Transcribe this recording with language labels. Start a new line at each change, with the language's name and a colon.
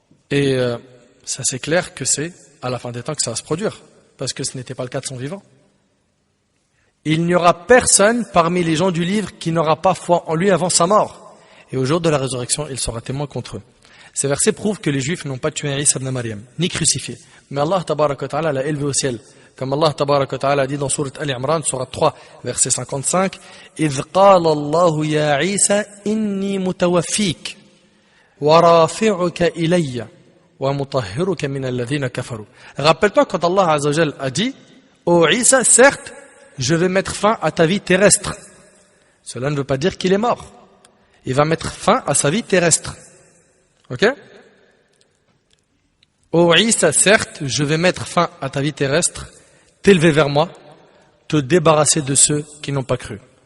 French: Et ça c'est clair que c'est à la fin des temps que ça va se produire, parce que ce n'était pas le cas de son vivant. Il n'y aura personne parmi les gens du livre qui n'aura pas foi en lui avant sa mort. Et au jour de la résurrection, il sera témoin contre eux. Ces versets prouvent que les Juifs n'ont pas tué Isa ibn Maryam, ni crucifié. Mais Allah tabaraka wa ta'ala l'a élevé au ciel. Comme Allah tabaraka wa ta'ala dit dans Sourate Al-Imran, Sourate 3, verset 55,
Arabic: إِذْ قَالَ اللَّهُ يَا عِيسَى إِنِّي مُتَوَفِّيكَ وَرَافِعُكَ إِلَيَّ وَمُطَهِّرُكَ مِنَ الَّذِينَ كَفَرُوا.
French: Rappelle-toi quand Allah Azza wa Jal a dit, ô Isa, certes, je vais mettre fin à ta vie terrestre. Cela ne veut pas dire qu'il est mort. Il va mettre fin à sa vie terrestre. Ok? Ô Isa, certes, je vais mettre fin à ta vie terrestre, t'élever vers moi, te débarrasser de ceux qui n'ont pas cru.